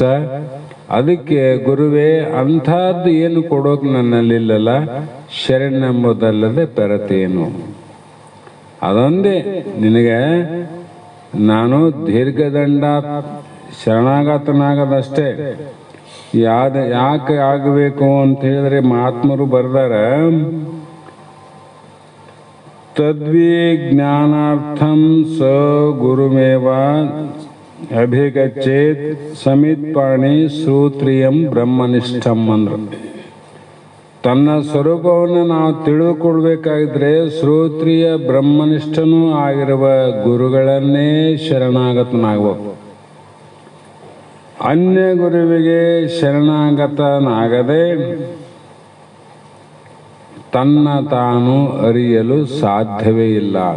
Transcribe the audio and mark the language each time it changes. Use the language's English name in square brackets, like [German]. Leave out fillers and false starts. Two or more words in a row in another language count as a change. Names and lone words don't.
[Kannada] ಅದಕ್ಕೆ ಗುರುವೇ ಅಂಥದ್ದು ಏನು ಕೊಡೋಕೆ ನನ್ನಲ್ಲಿಲ್ಲಲ್ಲ, ಶರಣೆಂಬುದಲ್ಲದೆ ಪೆರತೇನು. ಅದೊಂದೇ ನಿನಗೆ ನಾನು ದೀರ್ಘದಂಡ ಶರಣಾಗತನಾಗದಷ್ಟೇ. ಯಾಕೆ ಆಗಬೇಕು ಅಂತ ಹೇಳಿದ್ರೆ ಮಹಾತ್ಮರು ಬರ್ದಾರ, [Sanskrit] ತದ್ವಿಜ್ಞಾನಾರ್ಥಂ ಸ ಗುರುಮೇವ ಅಭಿಗಚ್ಚೇತ್ ಸಮಿತ್ಪಾಣಿ ಶ್ರೋತ್ರಿಯಂ ಬ್ರಹ್ಮನಿಷ್ಠಂ ಅಂದ್ರು. [Kannada] ತನ್ನ ಸ್ವರೂಪವನ್ನು ನಾವು ತಿಳಿದುಕೊಳ್ಬೇಕಾಗಿದ್ರೆ ಶ್ರೋತ್ರಿಯ ಬ್ರಹ್ಮನಿಷ್ಠನೂ ಆಗಿರುವ ಗುರುಗಳನ್ನೇ ಶರಣಾಗತನಾಗಬೇಕು. ಅನ್ಯ ಗುರುವಿಗೆ ಶರಣಾಗತನಾಗದೆ ತನ್ನ ತಾನು ಅರಿಯಲು ಸಾಧ್ಯವೇ ಇಲ್ಲ.